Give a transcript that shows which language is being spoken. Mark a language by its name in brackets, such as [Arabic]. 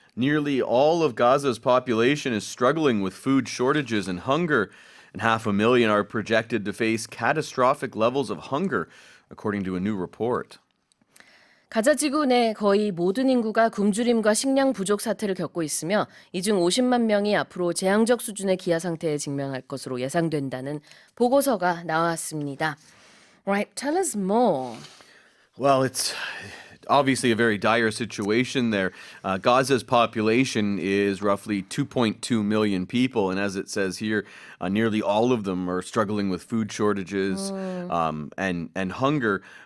[English] Nearly all of Gaza's population is struggling with food shortages and hunger, and 500,000 are projected to face catastrophic levels of hunger, according to a new report. [Korean] 가자 지구 내 거의 모든 인구가 굶주림과 식량 부족 사태를 겪고 있으며 이 중 50만 명이 앞으로 재앙적 수준의 기아 상태에 직면할 것으로 예상된다는 보고서가 나왔습니다. [English] Right, tell us more. Well, it's obviously a very dire situation there. Gaza's population is roughly 2.2 million people, and as it says here, nearly all of them are struggling with food shortages and hunger.